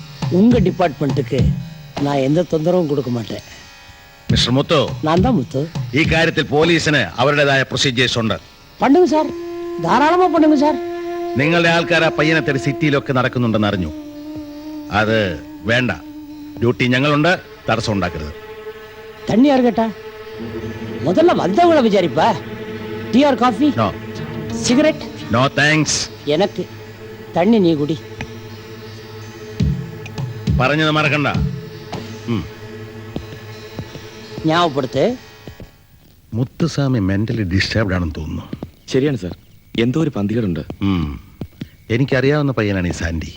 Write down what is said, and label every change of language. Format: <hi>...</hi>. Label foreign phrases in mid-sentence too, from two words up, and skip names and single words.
<ta>உங்க டிபார்ட்மெண்ட்டுக்கு நான் எந்த தொந்தரவும் கொடுக்க மாட்டேன்.</ta> <ml>മിസ്റ്റർ മുത്തു,</ml> <ta>நான் தான் முத்து.</ta> <ml>ഈ കാര്യത്തിൽ പോലീസിന് അവരുടേതായ പ്രൊസീജിയേഴ്സ് ഉണ്ട്.</ml> <ta>பண்ணுங்க சார், தாராளமா பண்ணுங்க சார்.</ta> <ml>നിങ്ങളുടെ ആൾക്കാർ ആ പയ്യനെ തേടി സിറ്റിയിലൊക്കെ നടക്കുന്നുണ്ടെന്ന് അറിഞ്ഞു. അത് വേണ്ട. ഡ്യൂട്ടി ഞങ്ങളുണ്ട്, തടസ്സം ഉണ്ടാക്കരുത്.</ml> <ta>தண்ணி யாரு கேட்டா? முதல்ல வந்தவங்கள விசாரிப்பா.</ta> <en>tea or coffee? നോ சிகரெட்? no thanks.</en> <ta>எனக்கு தண்ணி நீ குடி.</ta> <ml>പറഞ്ഞത് മറക്കണ്ട.</ml> <ta>ஞாபகப்படுத்து.</ta> <ml>മുത്തുസ്വാമി</ml> <en>mentally disturbed</en> <ml>ആണെന്ന് തോന്നുന്നു. ശരിയാണ് സാർ, എന്തോ ഒരു പന്തികേടുണ്ട്. എനിക്കറിയാവുന്ന പയ്യനാണ് ഈ സാൻഡി.</ml>